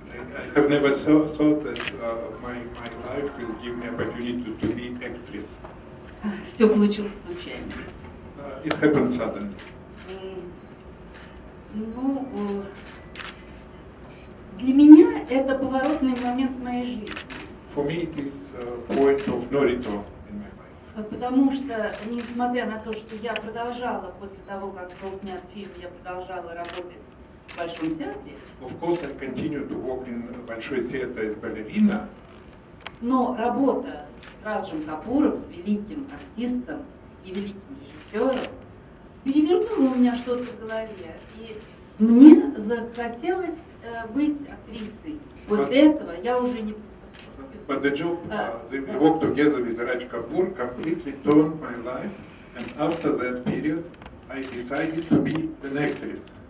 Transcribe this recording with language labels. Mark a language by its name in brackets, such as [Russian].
[English] I have never thought that my life will give me opportunity to be actress. [Russian] Все получилось случайно. [English] It happened suddenly. [Russian] Ну, для меня это поворотный момент в моей жизни. [English] For me, it is a point of no return in my life. [Russian] Потому что, несмотря на то, что я продолжала после того, как был снят фильм, я продолжала работать в Большом театре. [English] Of course, I continue to work in Большой театр as ballerina, [Russian] Но работа с Раджем Капуром, с великим артистом и великим режиссером, перевернула у меня что-то в голове. И мне захотелось быть актрисой. После этого я уже не представляла. [English] but the job, the work together with Raj Kapoor completely turned my life, and after that period, I decided to be an actress.